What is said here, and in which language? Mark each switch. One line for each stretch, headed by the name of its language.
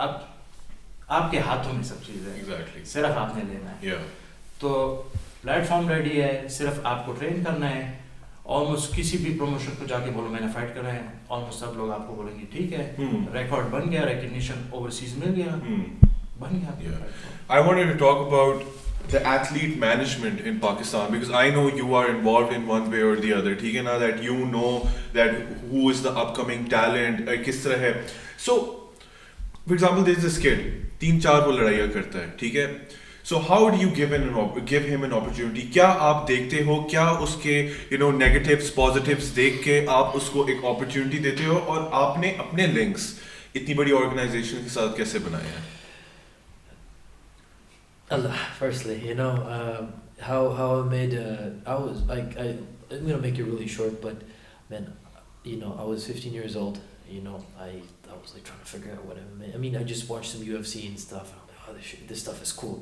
Hindi: अब आपके हाथों में सब चीज़ है. सिर्फ आपने लेना है. तो प्लेटफॉर्म रेडी है, सिर्फ आपको ट्रेन करना है. ऑलमोस्ट किसी भी प्रमोशन को जाके बोलो मैंने फाइट कर रहे हैं, ऑलमोस्ट सब लोग आपको बोलेंगे ठीक है, रिकॉर्ड बन गया, रिकग्निशन ओवरसीज मिल गया, बन गया.
English: I wanted to talk about the athlete management in Pakistan, because I know you are involved in one way or the other, that you know that who is the upcoming talent,
Hindi: किस तरह है.
English: So for example, there is this kid, 3-4
Hindi: वो लड़ाइयाँ करता है,
English: So how do you give him an opportunity?
Hindi: क्या आप देखते हो, क्या उसके negatives, positives देख के आप उसको एक opportunity देते हो, और आपने अपने links इतनी बड़ी organization के साथ कैसे बनाए हैं?
English: Firstly, how I made, I'm gonna make it really short, but man, I was 15 years old. I was like trying to figure out what MMA. I mean, I just watched some UFC and stuff, and I'm like, oh, this stuff is cool,